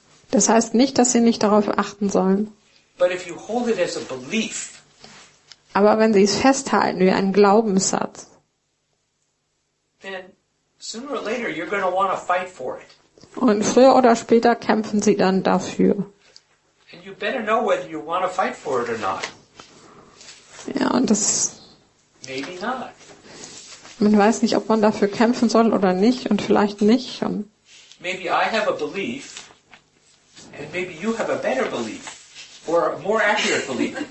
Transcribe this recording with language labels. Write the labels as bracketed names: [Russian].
[German] Das heißt nicht, dass Sie nicht darauf achten sollen. [English] But if you hold it as a belief, [German] aber wenn Sie es festhalten wie einen Glaubenssatz, [English] then sooner or later you're going to want to fight for it. [German] Und früher oder später kämpfen Sie dann dafür. [English] And you better know whether you want to fight for it or not. [German] Ja, und das... [English] Maybe not. [German] Man weiß nicht, ob man dafür kämpfen soll oder nicht und vielleicht nicht. Und [English] maybe I have a belief and maybe you have a better belief or a more accurate belief.